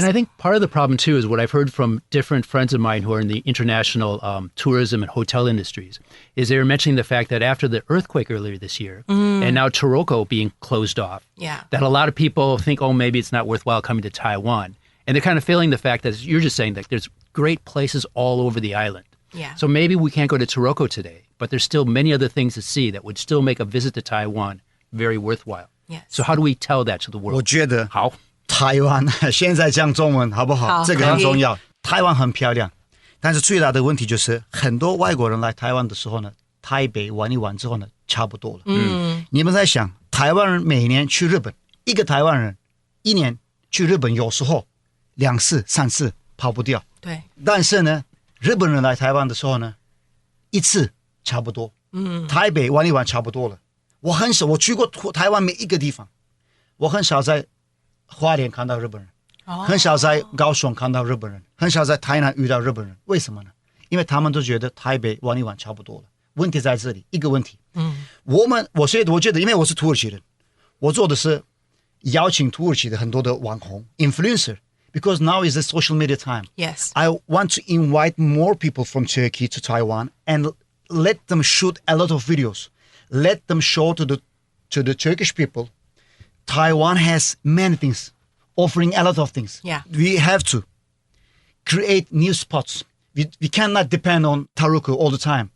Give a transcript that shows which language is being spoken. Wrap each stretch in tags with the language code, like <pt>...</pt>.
<en>And I think part of the problem, too, is what I've heard from different friends of mine who are in the international tourism and hotel industries, is they were mentioning the fact that after the earthquake earlier this year, and now Taroko being closed off, that a lot of people think, oh, maybe it's not worthwhile coming to Taiwan. And they're kind of feeling the fact that, as you're just saying, that there's great places all over the island. Yeah. So maybe we can't go to Taroko today, but there's still many other things to see that would still make a visit to Taiwan very worthwhile. Yes. So how do we tell that to the world?</en> <zh>我觉得好，台湾现在讲中文好不好？这个很重要。台湾很漂亮，但是最大的问题就是很多外国人来台湾的时候呢，台北玩一玩之后呢，差不多了。你们在想，台湾人每年去日本，一个台湾人一年去日本有时候2次3次跑不掉。对。但是呢，日本人来台湾的时候呢，1次差不多。台北玩一玩差不多了。我去过台湾每一个地方，我很少在花莲看到日本人，很少在高雄看到日本人，很少在台南遇到日本人。为什么呢？因为他们都觉得台北玩一玩差不多了。问题在这里，一个问题。我觉得，因为我是土耳其人，我做的是邀请土耳其的很多的网红 influencer。</zh> <en>Because now is the social media time.</en> <zh>Yes.</zh> <en>I want to invite more people from Turkey to Taiwan and let them shoot a lot of videos. Let them show to the Turkish people. Taiwan has many things, offering a lot of things. Yeah. We have to create new spots. we cannot depend on Taroko all the time.</en>